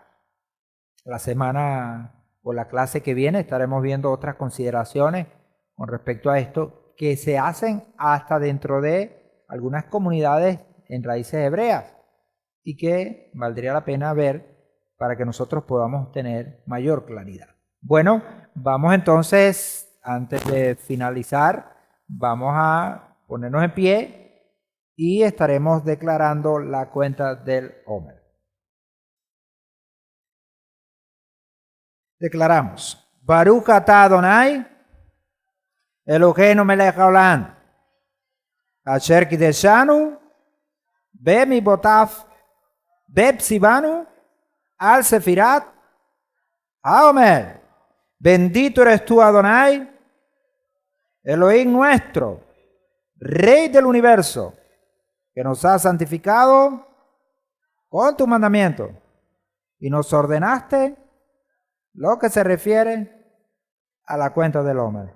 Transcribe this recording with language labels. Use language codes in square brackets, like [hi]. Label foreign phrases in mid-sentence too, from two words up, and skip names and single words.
[es] La semana o la clase que viene estaremos viendo otras consideraciones con respecto a esto que se hacen hasta dentro de algunas comunidades en raíces hebreas y que valdría la pena ver para que nosotros podamos tener mayor claridad. Bueno, vamos entonces, antes de finalizar, vamos a ponernos en pie y estaremos declarando la cuenta del Omer. [he] Declaramos, ברוך אתה אדוני, אלוהינו מלך העולם, אשר קדשנו, במצוותיו, וציוונו, על ספירת, העומר. [es] Bendito eres tú, Adonai, Elohim nuestro, Rey del universo, que nos has santificado con tu mandamiento y nos ordenaste lo que se refiere a la cuenta del Omer.